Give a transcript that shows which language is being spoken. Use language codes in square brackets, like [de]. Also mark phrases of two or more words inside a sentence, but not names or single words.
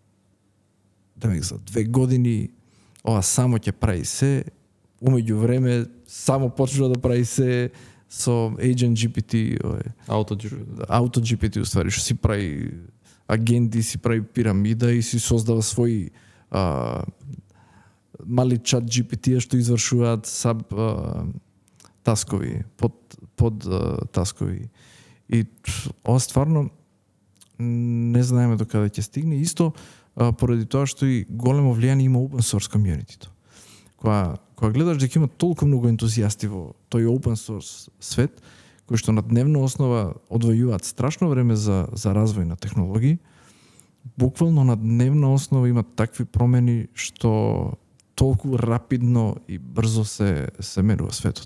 [mk] 2 години, ова само ќе прави се, умеѓу време само почнува да прави се со Agent GPT, Auto GPT уствари, што си прави агенти, си прави пирамида и си создава своји мали чат GPT што извршуваат таскови, под таскови. И ова стварно не знаеме до каде ќе стигне. Исто поради тоа што и големо влијание има [en] open source community-то. [mk] Кога гледаш дека има толку многу ентузијасти во тој [en] open source [mk] свет, кои што на дневна основа одвојуваат страшно време за развој на технологии, буквално на дневна основа има такви промени што толку рапидно и брзо се менува светот.